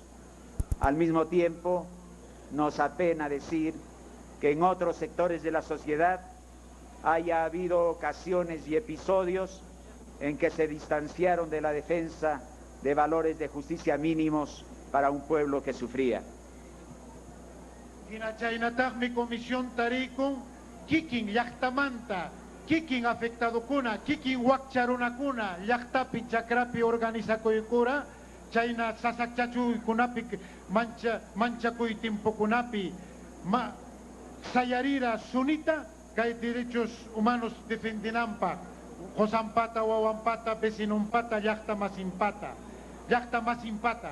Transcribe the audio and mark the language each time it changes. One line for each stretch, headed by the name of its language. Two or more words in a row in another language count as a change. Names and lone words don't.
Spanish: Al mismo tiempo, nos apena decir que en otros sectores de la sociedad haya habido ocasiones y episodios en que se distanciaron de la defensa de valores de justicia mínimos para un pueblo que sufría.
Quechua: Mi comisión tarikun, kikin yaktamanta, kikin afectado kuna, kikin wakcharuna kuna, llaqtapi chakrapi organizakuykura, chayna sasakchachuy kunapi manchakuy timpo kunapi, sayarira sunita, kay
Spanish: derechos humanos
Quechua: defendinampa, josampata, wawampata, vecinompata, llaqta masimpata.